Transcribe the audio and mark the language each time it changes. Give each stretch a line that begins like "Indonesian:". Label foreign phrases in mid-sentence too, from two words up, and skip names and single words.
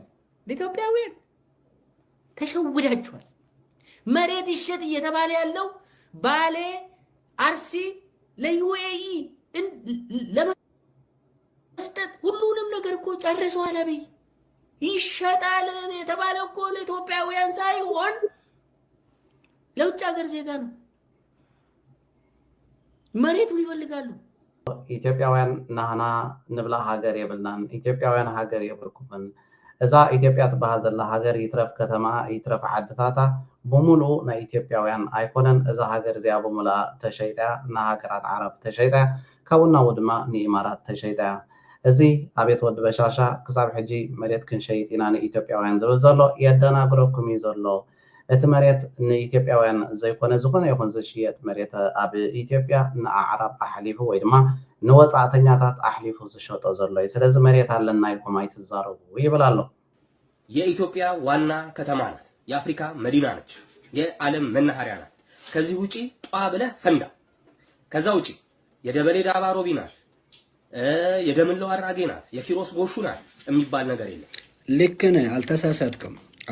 Amharic: ለኢትዮጵያውያን። ተሸውዳችኋል። መሬት ይሸጥ እየተባለ ያለው ባሌ አርሲ ለዩኤኢ ለመስጠት ሁሉንም ነገር እኮ ጨርሷል። አብይ ይሸጣል የተባለው እኮ ለኢትዮጵያውያን ሳይሆን ለውጭ ሀገር ዜጋ ነው። መሬቱን ይፈልጋሉ።
Tigrinya: ኢትዮጵያውያን ናህና ንብላ ሃገር የብልናን፣ ኢትዮጵያውያን ሃገር የብልኩምን። እዛ ኢትዮጵያ ትበሃል ዘላ ሃገር ይትረፍ ከተማ ይትረፍ ዓድታታ بملو نا إثيوبياوያን ኣይኮነን እዛ ሃገር እዚኣ ብሙላ ተሸይጣ ና ሃገራት ዓረብ ተሸይጣ ካብና ወድማ ንኢማራት ተሸይጣ እዚ አቤት ወድ በሻሻ ክሳብ ሕጂ መሬት ክንሸይጥ ኢና ንኢትዮጵያውያን ዝብል ዘሎ የደናግረኩም እዩ ዘሎ እቲ መሬት ንኢትዮጵያውያን ዘይኮነ ዝኾነ ይኹን ዝሽየጥ መሬት ኣብ ኢትዮጵያ ንኣዕራብ ኣሕሊፉ ወይ ድማ ንወፃዕተኛታት ኣሕሊፉ ዝሸጦ ዘሎ እዩ ስለዚ መሬት ኣለና ኢልኩም ኣይትዛረቡ ይብል ኣሎ
Amharic: የኢትዮጵያ ዋና ከተማ ናት የአፍሪካ መዲና ነች የዓለም መናኸሪያ ናት ከዚህ ውጪ ጧ ብለህ ፈንዳ ከዛ ውጪ የደበሌ ዳባ ሮቢ ናት የደምለው አራጌ ናት የኪሮስ ጎሹ ናት የሚባል ነገር የለም ልክ ነህ አልተሳሳትክም